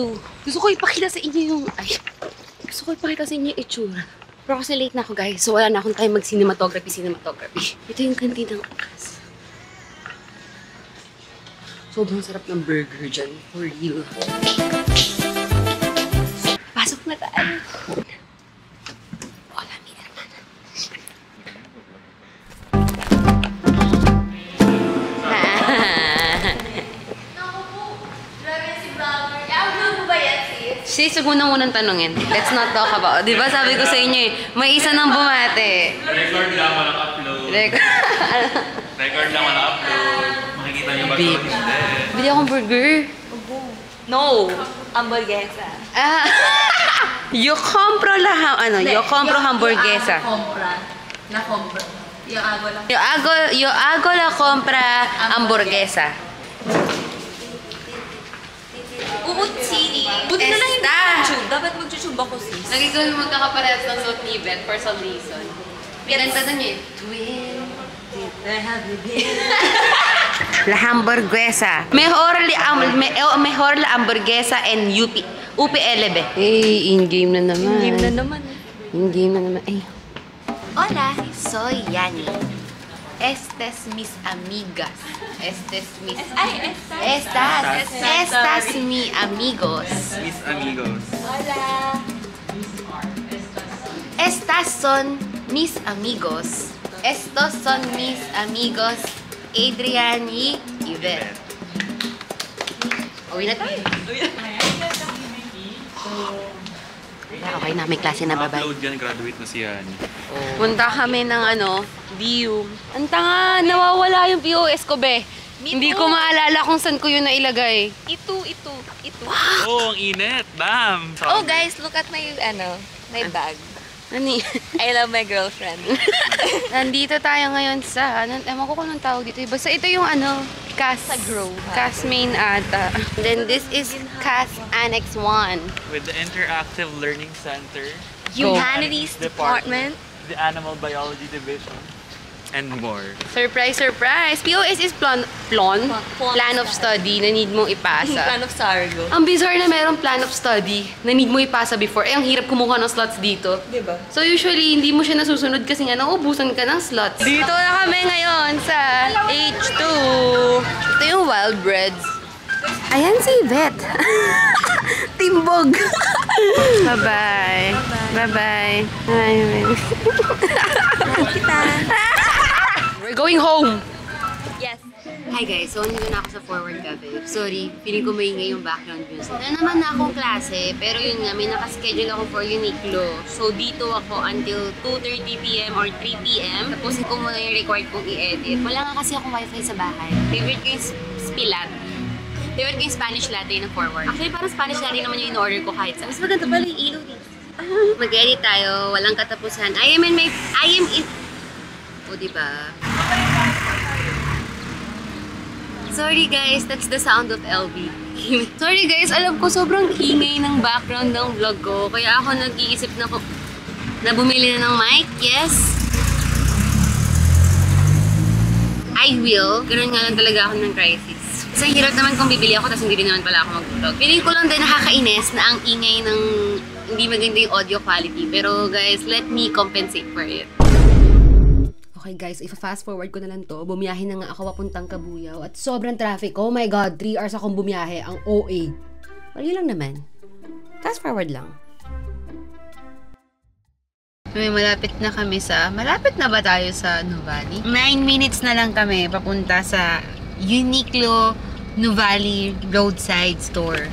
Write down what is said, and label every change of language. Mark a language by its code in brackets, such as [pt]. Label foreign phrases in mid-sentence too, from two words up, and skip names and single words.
[tl] Gusto ko ipakita sa inyo yung... Ay, gusto ko ipakita sa inyo yung itsura. Pero kasi late na ako, guys. So, wala na akong time mag-cinematography. Ito yung kantin ng CAS. Sobrang sarap ng burger dyan. [en] For real. [tl] Pasok na tayo. [es] Hola, mi hermana. [tl] Sis, huwag mo na munang tanungin. [en] Let's not talk about. [tl] Di ba sabi ko sa inyo eh, may isa nang bumate. Record lang, walang upload. Record lang, walang upload. Makikita niyo ba ito? Bili akong burger. [es] No! Hamburguesa. Ah, yo compro hamburguesa. La compra. Yo hago la... Yo hago la compra hamburguesa. [tl] Umutsini. Buti na lang hindi [es] Esta. [tl] mag-tube. Dapat mag-tube ako, sis. Lagi ko magkakaparehas ng suot ni Beth [en] for some reason. [tl] Pinanta na niya [es] La hamburguesa. Mejor la hamburguesa en UPLB. [tl] Eh, in-game na naman. Game na naman. In-game na naman. Ay. [es] Hola, soy Yani. Estas mis amigas. Estas mi amigos. Mis amigos. Hola! Estas son mis amigos. Estos son mis amigos Adrian y Yvette. [tl] Uwi na tayo. Okay na, may klase na, bye-bye. Upload yan, graduate na si Yani. Punta kami ng DU. Ang tanga, nawawala yung POS ko, be. Hindi ko maalala kung saan ko yun nailagay. Ito. Oh, ang init! Bam! [en] Oh, guys, look at my, my bag. [ja] Nani? [en] I love my girlfriend. [tl] Nandito tayo ngayon sa, ewan ko kung anong tawag dito. Basta ito yung CAS. Sa Grove. CAS main ata. [en] Then this is CAS Annex 1. With the Interactive Learning Center, Humanities Department. the Animal Biology Division, and more. Surprise, surprise! POS is plan of study [tl] na need mong ipasa. [en] Plan of Sargo. [tl] Ang bizarre na merong [en] plan of study [tl] na need mo ipasa before. Eh, ang hirap kumuha ng slots dito. Diba? So usually, hindi mo siya nasusunod kasi nga nauubusan ka ng slots. Dito na kami ngayon sa H2. Ito yung [en] wild breads. [tl] Ayan si Yvette. Timbog. Bye-bye. Bye-bye. [en] We're going home. Yes. Hi guys, [tl] so nandito na ako sa Forward Cafe. Sorry, feeling ko maingay yung [en] background music. [tl] Wala naman na akong klase, pero yun nga, may nakaschedule ako for Uniqlo. So dito ako [en] until 2:30 PM or 3 PM. [tl] Tapusin ko muna yung required kong i-edit. Wala nga kasi akong wifi sa bahay. Favorite ko yung Spilat. Favorite ko yung [en] Spanish latte [tl] ng Forward. Actually, parang [en] Spanish latte [tl] naman yung in-order ko kahit saan. Mas maganda pala yung ilaw dito. Mag-edit tayo, walang katapusan. [en] I am in... [tl] O, diba? [en] Sorry guys, that's the sound of LB. Sorry guys, [tl] alam ko sobrang ingay ng background ng vlog ko. Kaya ako nag-iisip na bumili na ng mic. [en] Yes. I will. [tl] Ganun nga lang talaga ako ng crisis. Kasi hirap naman kung bibili ako tapos hindi rin naman pala ako mag-vlog. Feeling ko lang din nakakainis na ang ingay ng hindi maganda yung [en] audio quality. [tl] Pero guys, [en] let me compensate for it. Okay guys, [tl] ifa-fast forward ko na lang to. Bumiyahe na nga ako papuntang Cabuyao at sobrang traffic. [en] Oh my god, [tl] 3 hours akong bumiyahe. Ang OA. Well, yun lang naman. [en] Fast forward [tl] lang. Malapit na kami malapit na ba tayo sa Nuvali? 9 minutes na lang kami papunta sa Uniqlo Nuvali Roadside Store.